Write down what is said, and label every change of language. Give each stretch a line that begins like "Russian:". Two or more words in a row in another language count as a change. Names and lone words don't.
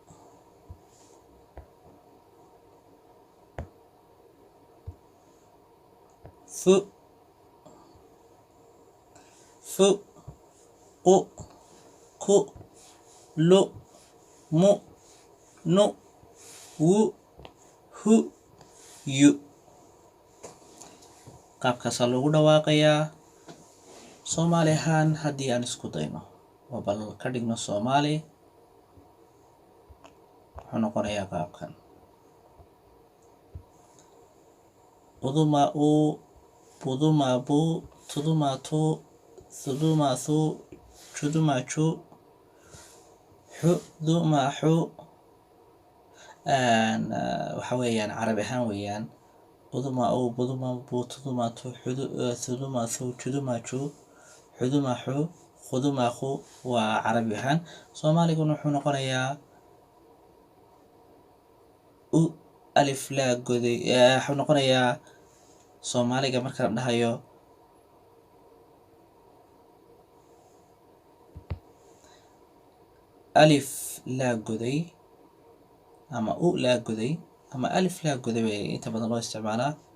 Somali: fu fu qu ku lu mu nu wu hu yu. qaabkaasaa loogu dhawaaqayaa. soomaali ahaan haddii aan isku dayno oo bal ka dhigno soomaali wuxuu noqonayaa qaabkan: uduma u buduma bu tuduma tu thuduma thu juduma ju xuduma xu. waxa weeyaan carabi ahaan weeyaan uduma u buduma bu tuduma tu thuduma thu juduma ju xuduma xu khuduma khu. waa carabi ahaan. soomaaliguna wuxuu noqonayaa u alif laa goday, wuxuu noqonayaa soomaaliga marka la dhahayo alif laa goday ama u laa goday ama alif laa goday bay inta badan loo isticmaalaa.